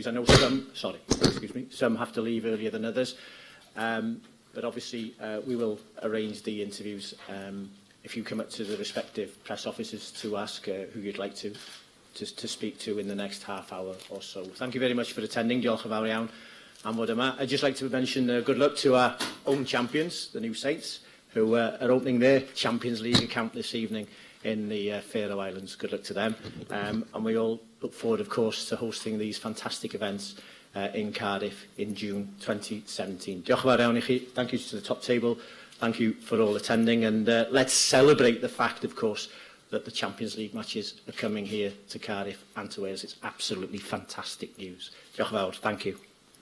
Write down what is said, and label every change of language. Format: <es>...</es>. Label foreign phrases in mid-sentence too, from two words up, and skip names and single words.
<en>I know some have to leave earlier than others, but obviously we will arrange the interviews if you come up to the respective press offices to ask who you'd like to speak to in the next half hour or so. Thank you very much for attending.</en> <cy>Diolch yn fawr iawn am fod yma.</cy> <en>I'd just like to mention good luck to our own champions, the New Saints, who are opening their Champions League account this evening in the Faroe Islands. Good luck to them. And we all look forward, of course, to hosting these fantastic events in Cardiff in June 2017.</en> <cy>Diolch yn fawr iawn I chi.</cy> <en>Thank you to the top table. Thank you for all attending, and let's celebrate the fact, of course, that the Champions League matches are coming here to Cardiff and to Wales. It's absolutely fantastic news.</en> <cy>Diolch yn fawr.</cy> <en>Thank you.</en>